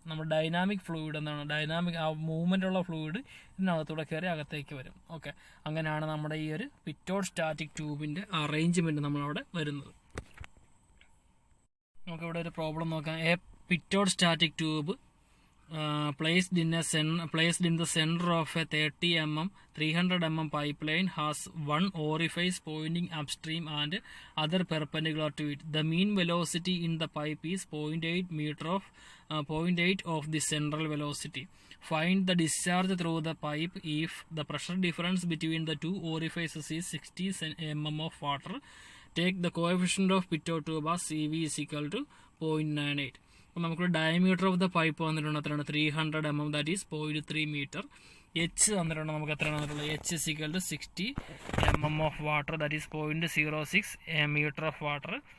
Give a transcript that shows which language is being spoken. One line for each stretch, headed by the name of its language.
Malayalam: നമ്മുടെ dynamic fluid എന്താണ്, dynamic ആ മൂവ്മെൻ്റ് ഉള്ള ഫ്ലൂയിഡ് ഇതിനകത്തൂടെ കയറി അകത്തേക്ക് വരും. ഓക്കെ, അങ്ങനെയാണ് നമ്മുടെ ഈ ഒരു പിറ്റോഡ് സ്റ്റാറ്റിക് ട്യൂബിൻ്റെ അറേഞ്ച്മെൻറ്റ് നമ്മളവിടെ വരുന്നത്. നമുക്കിവിടെ ഒരു പ്രോബ്ലം നോക്കാം.
English: A pitot static tube placed in the center of a 30 mm 300 mm pipeline has one orifice pointing upstream and other perpendicular to it. The mean velocity in the pipe is 0.8 of the central velocity. Find the discharge through the pipe if the pressure difference between the two orifices is 60 mm of water. Take the coefficient of pitot tube as CV is equal to 0.98.
Malayalam: അപ്പോൾ നമുക്ക്
English: diameter of the pipe
Malayalam: വന്നിട്ടുണ്ട് എത്രയാണ് 300 mm,
English: That is 0.3 metre.
Malayalam: H തന്നിട്ടുണ്ട് നമുക്ക് എത്രയാണ് വന്നിട്ടുള്ളത്,
English: H is equal to 60 mm of water, that is 0.06 metre of water.